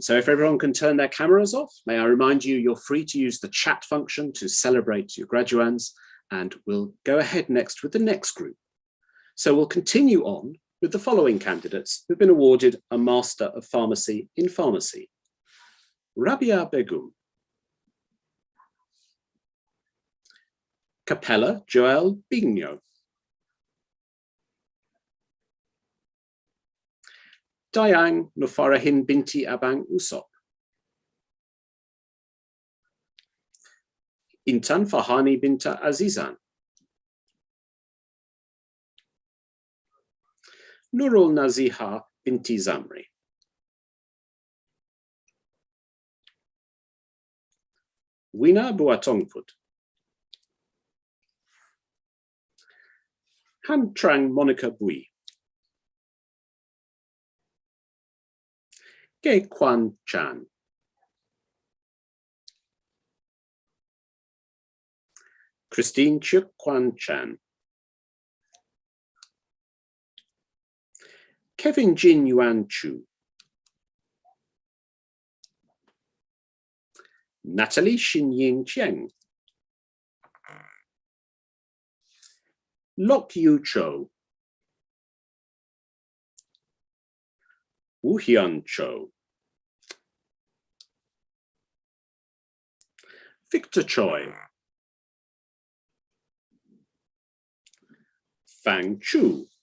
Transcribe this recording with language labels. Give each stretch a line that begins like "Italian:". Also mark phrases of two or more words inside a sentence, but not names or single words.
English: So if everyone can turn their cameras off, may I remind you, you're free to use the chat function to celebrate your graduands, and we'll go ahead next with the next group. So we'll continue on with the following candidates who've been awarded a Master of Pharmacy in Pharmacy. Rabia Begum, Capella Joel Bigno, Dayang Nufarahin binti Abang Usop, Intan Fahani binta Azizan, Nurul Naziha binti Zamri, Wina Buatongput, Hamtrang Monica Bui, Ge Kwan Chan, Christine Chuk Kwan Chan, Kevin Jin Yuan Chu, Natalie Xinying Chiang, Lok Yu Cho, Wu Hyun Cho, Victor Choi, Fang Chu,